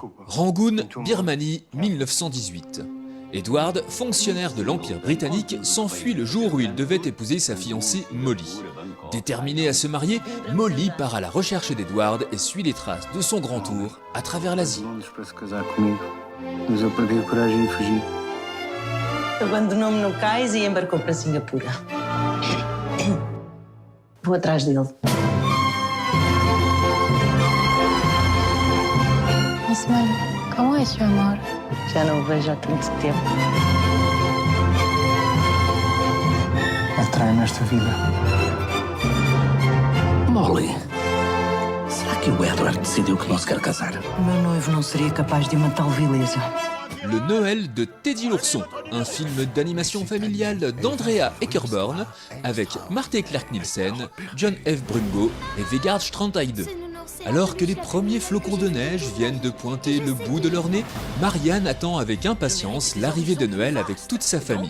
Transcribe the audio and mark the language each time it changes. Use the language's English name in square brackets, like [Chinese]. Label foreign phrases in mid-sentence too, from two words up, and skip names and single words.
[French] Rangoon, Birmanie, 1918. Edward, fonctionnaire de l'Empire britannique, s'enfuit le jour où il devait épouser sa fiancée Molly. Déterminée à se marier, Molly part à la recherche d'Edward et suit les traces de son grand tour à travers l'Asie. [Portuguese] Abandonou-me no cais e embarcou para Singapura. Vou atrás dele. [French] Osman, comment es-tu, [Portuguese] amor? Já não o vejo há tanto tempo. Atrai-me esta vida. Molly, será que o Edward decidiu que não se quer casar? O meu noivo não seria capaz de uma tal vileza. [French] Le Noël de Teddy l'ourson, un film d'animation familiale d'Andrea Eckerborn avec Marte Clark Nielsen, John F. Brumbo et Vegard Strandheide. Alors que les premiers flocons de neige viennent de pointer le bout de leur nez, Marianne attend avec impatience l'arrivée de Noël avec toute sa famille.